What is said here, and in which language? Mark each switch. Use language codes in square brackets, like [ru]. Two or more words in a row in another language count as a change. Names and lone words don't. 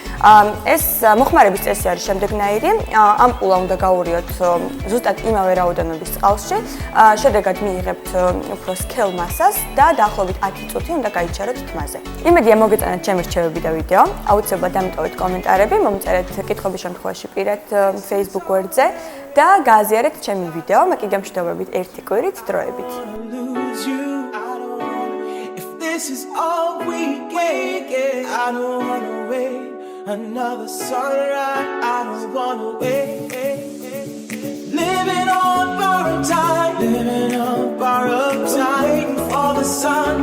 [ka] ეს მოხმარების წესი არის შემდეგნაირი. ამპულა უნდა გაურიოთ ზუსტად იმავე რაოდენობის წყალში, შედეგად მიიღებთ უფრო სქელ მასას და დაახლოებით 10 წუთი უნდა გაიჩეროთ თმაზე. იმედია მოგეწონათ ჩემი რჩევები და ვიდეო. აუცილებლად დამიტოვეთ კომენტარები, მომწერეთ კითხვების შემთხვევაში პირად Facebook გვერდზე და გააზიარეთ ჩემი ვიდეო. მე კი გემშვიდობებით ერთი კვირით დროებით. [en] This is all we get. I don't wanna wait another sunrise. I don't wanna wait. Living on borrowed time, waiting for the sun.